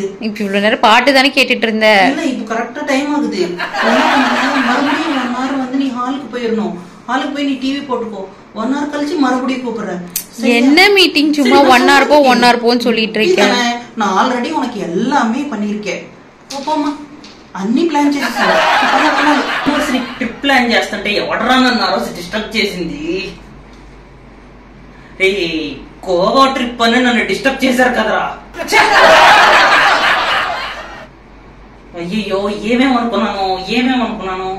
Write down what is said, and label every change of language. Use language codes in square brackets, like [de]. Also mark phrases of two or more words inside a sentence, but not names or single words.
[ta] இப்ப இவ்வளவு நேரம் பாட்டு தானே கேட்டுட்டு இருந்த. இல்ல, இப்ப கரெக்டா டைம் ஆகுது. மறுபடியும் 1 hour வந்து நீ ஹாலுக்கு போயிடணும். ஹாலுக்கு போய் நீ டிவி போட்டுக்கோ. 1 hour கழிச்சு மறுபடியும் கூப்பிடுறேன். என்ன மீட்டிங்? சும்மா 1 hour போ 1 hour போன்னு சொல்லிட்டு இருக்கேன். நான் ஆல்ரெடி உனக்கு எல்லாமே பண்ணிருக்கேன். [te] పోమ్మా, అన్ని ప్లాన్ చేసేసాను. [en] university trip plan [te] చేస్తుంటే ఎవడరా నన్ను ఆ రోజు డిస్టర్బ్ చేసింది? గోవా ట్రిప్ అని నన్ను డిస్టర్బ్ చేశారు కదరా. అయ్యో, ఏమేమనుకున్నాను.